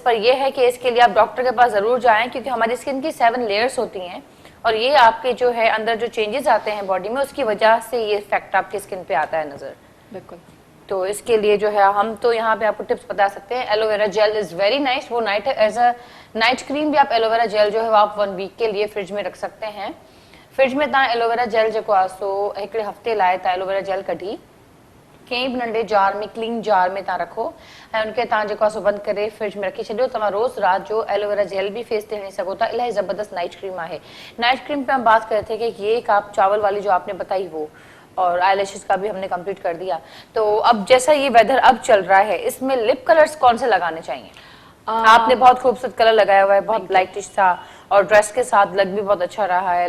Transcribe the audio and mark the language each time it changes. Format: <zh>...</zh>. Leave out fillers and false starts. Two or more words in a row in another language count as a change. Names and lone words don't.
<hi>पर ये है कि इसके लिए आप डॉक्टर के पास जरूर जाएं, क्योंकि हमारी स्किन की 7 लेयर्स होती हैं और ये आपके जो है अंदर जो चेंजेस आते हैं बॉडी में उसकी वजह से ये इफेक्ट आपकी स्किन पे आता है नजर। बिल्कुल। तो इसके लिए जो है हम तो यहाँ पे आपको टिप्स बता सकते हैं।</hi> <en>aloe vera gel is very nice.</en> <hi>वो</hi> <en>night as a night cream</en> <hi>भी आप</hi> <en>aloe vera gel</en> <hi>जो है आप 1 वीक के लिए फ्रिज में रख सकते हैं।</hi> <sd>फ्रिज में तव्हां</sd> <en>aloe vera gel</en> <sd>जेको आहे सो हिकिड़े हफ़्ते लाइ तव्हां</sd> <en>aloe vera gel</en> <sd>कढी कंहिं बि नंढे जार में,</sd> <en>clean jar</en> <sd>में तव्हां रखो ऐं उनखे तव्हां जेको आहे सो बंदि करे फ्रिज में रखी छॾियो। तव्हां रोज़ रात जो</sd> <en>aloe vera gel</en> <sd>भी फेस ते हणी सघो था। इलाही ज़बरदस्त</sd> <en>night cream</en> <sd>आहे।</sd> <en>night cream</en> <hi>पे हम बात कर रहे थे कि ये एक आप चावल वाली जो आपने बताई वो, और आईलैशेस का भी हमने कंप्लीट कर दिया। तो अब जैसा ये वेदर अब चल रहा है, इसमें</hi> <en>lip colors</en> <hi>कौन से लगाने चाहिए? आपने बहुत खूबसूरत कलर लगाया हुआ है, बहुत लाइटिश था और ड्रेस के साथ लग भी बहुत अच्छा रहा है।</hi>